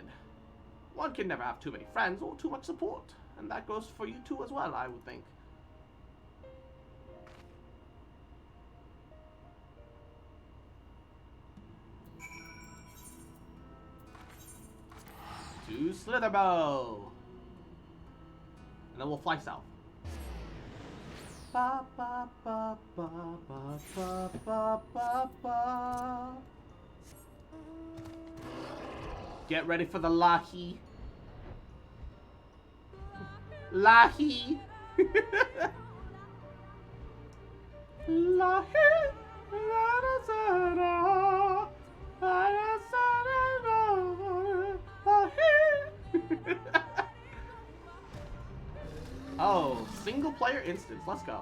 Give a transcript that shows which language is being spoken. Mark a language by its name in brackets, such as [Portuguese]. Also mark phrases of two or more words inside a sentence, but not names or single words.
[English] One can never have too many friends or too much support, and that goes for you too as well, I would think. To Slitherbow! And then we'll fly south. Ba, ba, ba, ba, ba, ba, ba, ba, ba. Get ready for the Lahi. Lahi. Lahi. Oh, single player instance, let's go.